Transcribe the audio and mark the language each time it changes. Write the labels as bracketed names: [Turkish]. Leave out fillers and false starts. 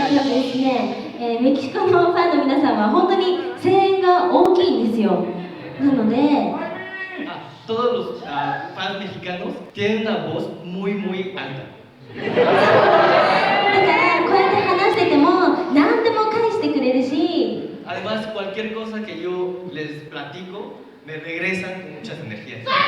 [Japanese] México のファンの皆さんは本当に声援が大きいんですよ。なので、 [Spanish] todos los fans mexicanos tienen una voz muy alta. [Japanese] だからこうやって話してても何でも返してくれるし、 [Spanish] Además, cualquier cosa que yo les platico me regresan con muchas energías.